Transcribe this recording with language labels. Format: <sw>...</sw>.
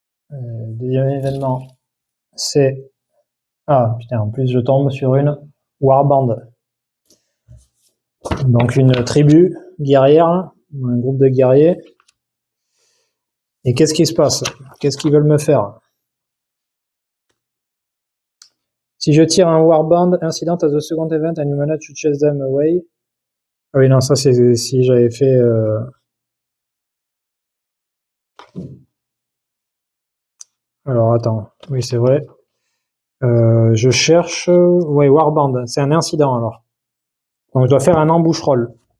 <fr>Deuxième événement, c'est... Ah putain, en plus je tombe sur une warband. Donc une tribu guerrière, un groupe de guerriers. Et qu'est-ce qui se passe? Qu'est-ce qu'ils veulent me faire? Si je tire un</fr> <en>warband, incident as the second event and you manage to chase them away.</en> <fr>Ah oui, non, ça c'est si j'avais fait... Alors attends, oui c'est vrai. Je cherche... Ouais, warband, c'est un incident alors. Donc je dois faire un ambush roll.</fr>